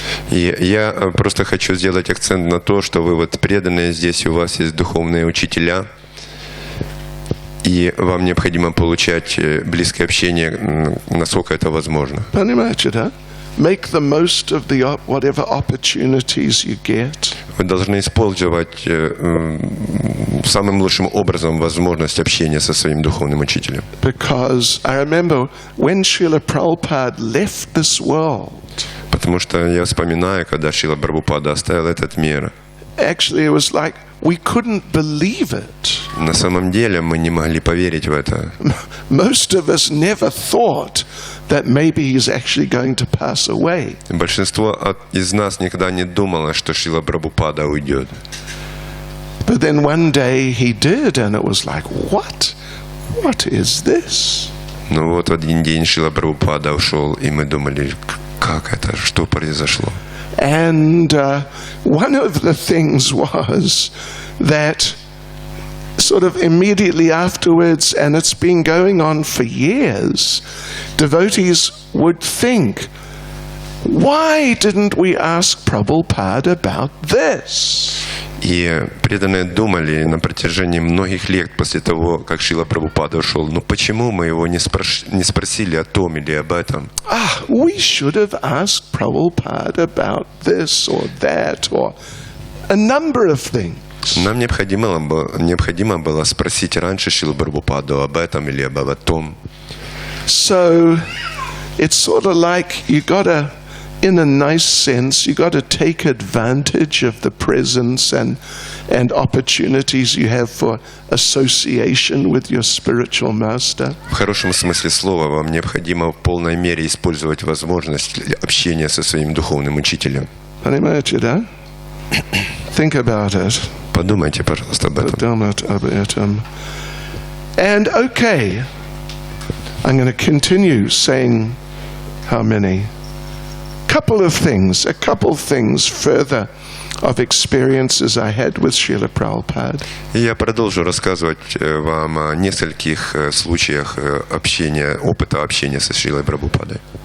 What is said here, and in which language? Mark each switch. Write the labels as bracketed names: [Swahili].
[Russian] И я просто хочу сделать акцент на то, что вы вот преданные здесь, у вас есть духовные учителя, и вам необходимо получать близкое общение, насколько это возможно. Понимаете, да? [English] Make the most of the whatever opportunities you get. [Russian] Вы должны использовать самым лучшим образом возможность общения со своим духовным учителем. [English] Because I remember when Srila Prabhupada left this world. [Russian] Потому что я вспоминаю, когда Шрила Прабхупада оставил этот мир. [English] Actually, it was like we couldn't believe it. [Russian] На самом деле мы не могли поверить в это. [English] Most of us never thought that maybe he's actually going to pass away. [Russian] Большинство из нас никогда не думало, что Шрила Прабхупада уйдет. [English] But then one day he did, and it was like, what? What is this? [Russian] Но вот в один день Шрила Прабхупада ушел, и мы думали, как это, что произошло. [English] And one of the things was that sort of immediately afterwards, and it's been going on for years, devotees would think, why didn't we ask Prabhupada about this? [Russian] И преданные думали на протяжении многих лет после того, как Шрила Прабхупада ушел, ну почему мы его не спросили о том или об этом? [English] We should have asked Prabhupada about this or that or a number of things. [Russian] Нам необходимо было спросить раньше Шрилу Прабхупаду об этом или об том. [English] So it's sort of like you gotta, in a nice sense, you got to take advantage of the presence and opportunities you have for association with your spiritual master. [Russian] В хорошем смысле слова вам необходимо в полной мере использовать возможность общения со своим духовным учителем. Понимаете, да? [English] Think about it. [Russian] Подумайте, пожалуйста, об этом. [English] And okay, I'm going to continue saying how many. A couple things further of experiences I had with Srila Prabhupada. [Russian] И я продолжу рассказывать вам о нескольких случаях опыта общения со Шрилой Прабхупадой.